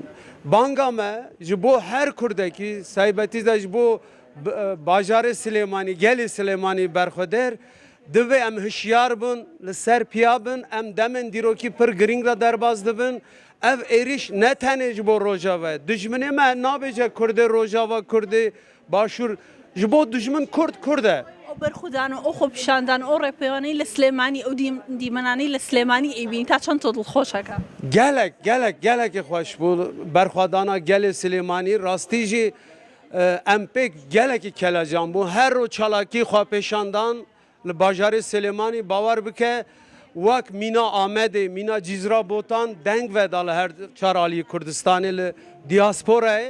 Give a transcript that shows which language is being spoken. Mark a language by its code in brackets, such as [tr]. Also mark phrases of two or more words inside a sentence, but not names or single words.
[ku] Banga me ji bo her kurdekî saybetî de ji bo bajarê Silêmanî, gelê Silêmanî berxweder divê em hişyar bin, li ser piya bin, em demên dîrokî pir giring re derbas dibin. Ev êriş ne tenê ji bo Rojava. Dijminê me nabêje Kurdê Rojava, Kurdê Başûr. Ji bo dijmin Kurd e. [ckb] ئەو بەرخودان و ئەو خۆپیشاندان ئەو ڕێپەیوانەی لە سلێمانی ئەو دیمەنانەی لە سلێمانی ئەیبین تا چەند تۆ دڵخۆشەکە؟ [ku] gelekî xweş bû berxwedana gelê Silêmanî rastî jî em pêk gelekî kelecan bû. Her ro çalakî xwepêşandan li bajarê Silêmanî bawer bike wek Mîna Amedê, Mîna Cîzrabotan deng veda li her çar aliyê Kurdistanê li diasporayê.